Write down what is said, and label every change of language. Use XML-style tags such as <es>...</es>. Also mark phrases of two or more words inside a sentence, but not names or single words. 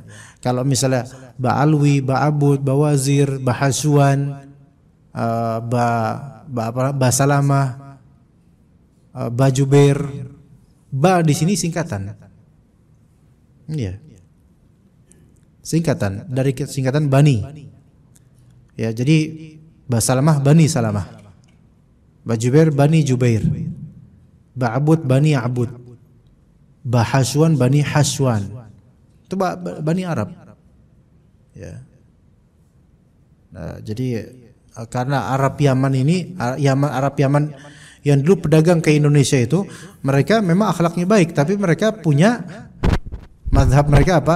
<id>Kalau misalnya Ba'alwi, Ba'abud, Bawazir, Bahasuan, Basalamah, Bajubair, Ba di sini singkatan. Iya. Singkatan dari singkatan Bani. Ya, jadi Basalamah Bani Salamah. Bajubair Bani Jubair. Ba'abud Bani Abud. Bahasuan Bani Haswan. Itu Bani Arab. Ya. Nah, jadi karena Arab Yaman ini, Arab Yaman yang dulu pedagang ke Indonesia itu, mereka memang akhlaknya baik, tapi mereka punya mazhab mereka apa?</id>